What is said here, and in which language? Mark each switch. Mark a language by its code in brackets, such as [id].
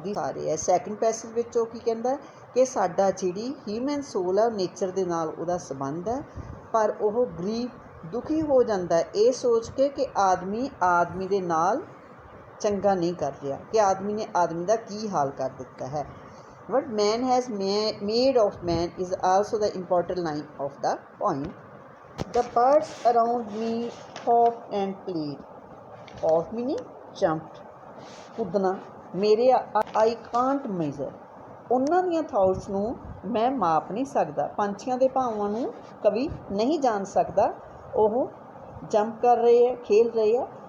[pa] ਸਾਰੇ ਹੈ second passage ਵਿੱਚ ਉਹ ਕੀ ਕਹਿੰਦਾ ਕਿ ਸਾਡਾ ਜਿਹੜੀ ਹਿਊਮਨ ਸੋਲ ਹੈ ਨੇਚਰ ਦੇ ਨਾਲ ਉਹਦਾ ਸੰਬੰਧ ਹੈ, ਪਰ ਉਹ ਦੁਖੀ ਹੋ ਜਾਂਦਾ ਇਹ ਸੋਚ ਕੇ ਕਿ ਆਦਮੀ ਦੇ ਨਾਲ ਚੰਗਾ ਨਹੀਂ ਕਰ ਰਿਹਾ, ਕਿ ਆਦਮੀ ਨੇ ਆਦਮੀ ਦਾ ਕੀ ਹਾਲ ਕਰ ਦਿੱਤਾ ਹੈ। [en] What man has made of man is also the important line of the poem. The birds around me hopped and played. Hop meaning jumped, ਕੁੱਦਣਾ। [pa] ਮੇਰੇ [en] I can't measure, [pa] ਉਹਨਾਂ ਦੀਆਂ ਥਾਟਸ ਨੂੰ ਮੈਂ ਮਾਪ ਨਹੀਂ ਸਕਦਾ। ਪੰਛੀਆਂ ਦੇ ਭਾਵਾਂ ਨੂੰ ਕਵੀ ਨਹੀਂ ਜਾਣ ਸਕਦਾ। ਉਹ ਜੰਪ ਕਰ ਰਹੇ ਹੈ, ਖੇਲ ਰਹੇ ਹੈ।